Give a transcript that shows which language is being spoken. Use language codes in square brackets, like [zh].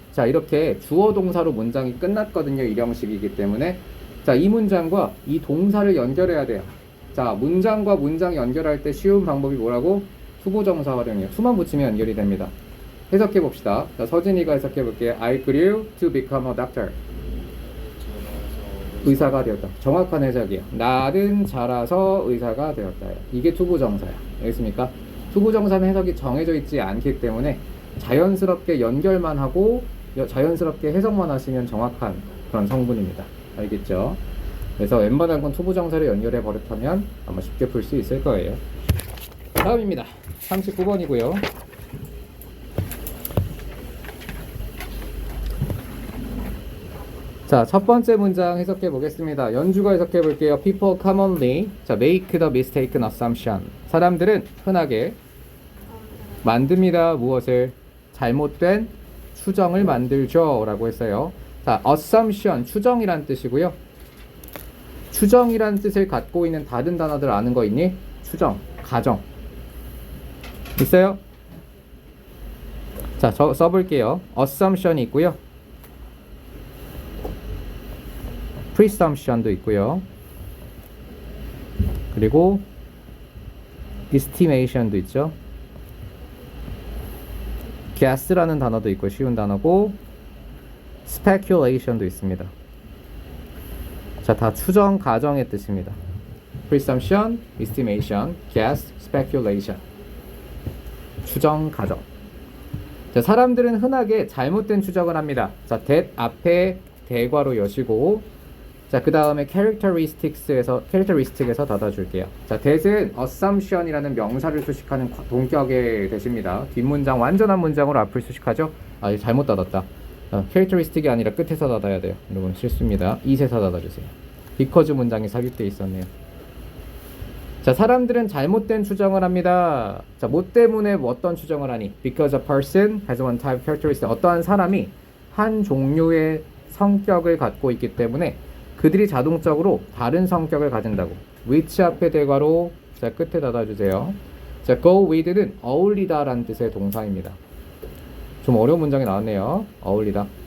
[ko] 자, 이렇게 주어 동사로 문장이 끝났거든요. 일형식이기 때문에. 자, 이 문장과 이 동사를 연결해야 돼요. 자, 문장과 문장 연결할 때 쉬운 방법이 뭐라고? 투부정사 활용이에요. 투만 붙이면 연결이 됩니다. 해석해 봅시다. 자, 서진이가 해석해 볼게요. [en] I grew to become a doctor. [ko] 의사가 되었다. 정확한 해석이에요. 나는 자라서 의사가 되었다. 이게 투부정사야. 알겠습니까? 투부정사는 해석이 정해져 있지 않기 때문에 자연스럽게 연결만 하고 자연스럽게 해석만 하시면 정확한 그런 성분입니다. 알겠죠? 그래서 웬만한 건 투부정사를 연결해 버릇하면 아마 쉽게 풀 수 있을 거예요. 다음입니다. 39번이고요. 자, 첫 번째 문장 해석해 보겠습니다. 연주가 해석해 볼게요. [en] People commonly, 자, make the mistaken assumption. [ko] 사람들은 흔하게 만듭니다. 무엇을? 잘못된 추정을 만들죠. 라고 했어요. 자, assumption, 추정이란 뜻이고요. 추정이란 뜻을 갖고 있는 다른 단어들 아는 거 있니? 추정, 가정. 있어요? 자, 저 써볼게요. assumption이 있고요. presumption도 있고요. 그리고 estimation도 있죠. guess라는 단어도 있고 쉬운 단어고 speculation도 있습니다. 자, 다 추정 가정의 뜻입니다. presumption, estimation, guess, speculation. 추정 가정. 자, 사람들은 흔하게 잘못된 추정을 합니다. 자, that 앞에 대괄호 여시고, 자, 그 다음에 characteristic에서 닫아줄게요. 자, that은 assumption이라는 명사를 수식하는 동격의 대시입니다. 뒷문장 완전한 문장으로 앞을 수식하죠. 아, 이거 잘못 닫았다. characteristic이 아니라 끝에서 닫아야 돼요. 여러분 실수입니다. 이에서 닫아주세요. because 문장이 삽입되어 있었네요. 자, 사람들은 잘못된 추정을 합니다. 자, 뭐 때문에 어떤 추정을 하니? [en] Because a person has one type of characteristic. [ko] 어떠한 사람이 한 종류의 성격을 갖고 있기 때문에 그들이 자동적으로 다른 성격을 가진다고. which 앞에 대괄호, 자, 끝에 닫아주세요. 자, go with는 어울리다 라는 뜻의 동사입니다. 좀 어려운 문장이 나왔네요. 어울리다.